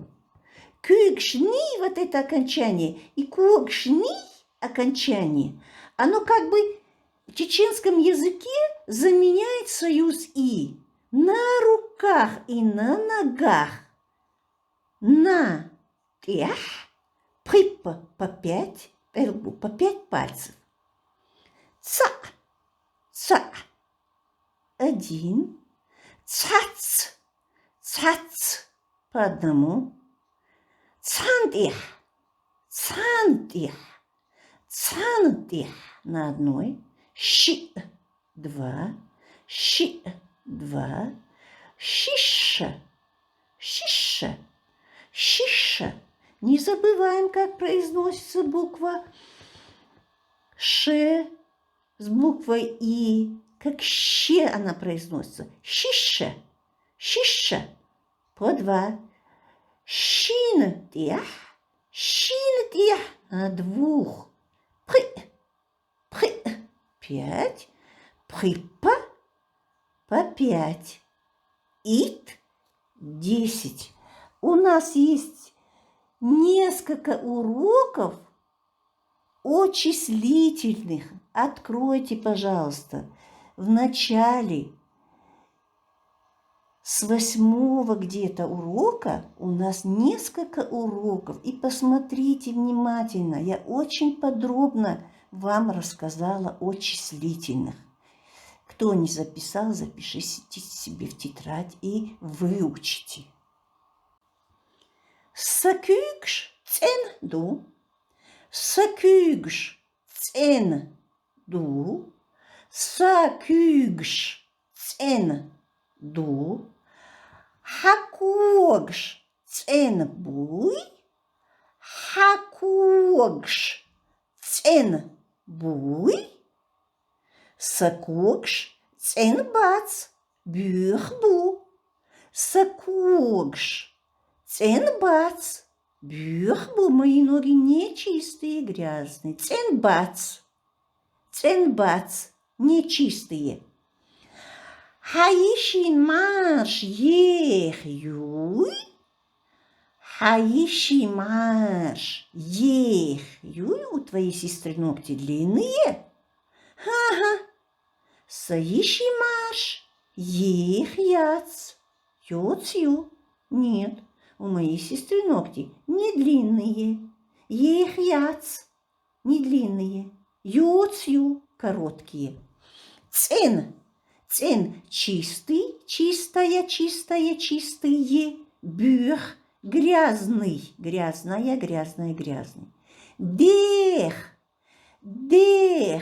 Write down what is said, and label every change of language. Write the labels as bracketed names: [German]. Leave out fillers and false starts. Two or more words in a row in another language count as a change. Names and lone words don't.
[Russian] Кюгшни, вот это окончание, и кугшни окончание, оно как бы в чеченском языке заменяет союз «и». На руках и на ногах. На припа по 5, пелкбу по 5 пальцев. [Chechen] Ца, ца, 1. Цац, цац по 1. Цантих, цантих, цантих на 1. 2, щи, 2, щиша, щиша, щиша. [Russian] Не забываем, как произносится буква Ш с буквой И. Как Щ она произносится. [Chechen] Щиша, щиша. По 2. Щинетях, щинетях. На 2. Пхы, 5. Пхыпа по 5. Ит 10. [Russian] У нас есть несколько уроков о числительных. Откройте, пожалуйста, в начале с 8 где-то урока у нас несколько уроков. И посмотрите внимательно. Я очень подробно вам рассказала о числительных. Кто не записал, запишите себе в тетрадь и выучите. [Chechen] Сакюгш цен ду. Сакюгш цен ду. Сакюгш цен ду. Хакогш цен буй. Хакогш цен буй. Сакогш цен бац бюхбу. Сакогш цен бац бюхбу. [Russian] Мои ноги нечистые, грязные. [Chechen] Цен бац нечистые. Хаишин марш ех юй. Хаиши марш ех юй. [Russian] У твоей сестры ногти длинные. Ага. [Chechen] Саиши марш ех яц. Йоцю. [Russian] Нет, у моей сестры ногти не длинные. [Chechen] Ех яц. [Russian] Не длинные. [Chechen] Йоцю. Короткие. Цен. [Russian] Цен чистый, чистая, чистая, чистые. Бюх грязный, грязная, грязная, грязный. [Chechen] Дех, дех.